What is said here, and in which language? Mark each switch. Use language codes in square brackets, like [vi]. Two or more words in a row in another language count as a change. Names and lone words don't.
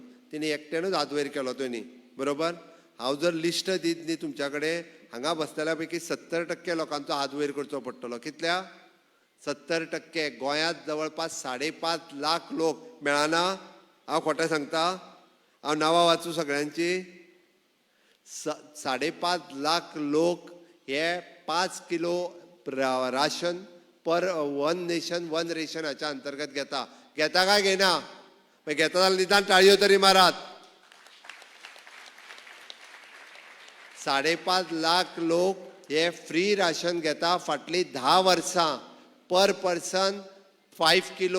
[kok] तेणी एकट्यानूच हात वयर केलो तेणी, बरोबर. हांव जर लिस्ट दीत न्ही तुमच्या कडेन, हांगा बसलेल्या पैकी 70% लोकांचो हात वयर करचो पडटलो. कितल्या? 70%. गोंयांत जवळपास 5.5 लाख लोक मेळना. हांव खोटें सांगता? हांव नांवां वाचूं सगळ्यांची? 5.5 लाख लोक हे 5 किलो राशन पर वन नेशन वन रेशन हाच्या अंतर्गत घेता. घेता काय घेना? मागीर घेता जाल्यार निदान ताळयो तरी मारात. 5.5 लाख लोक हे [en] free ration [kok] घेता. फाटली 10 वर्सां [en] per person [kok] 5 किलो.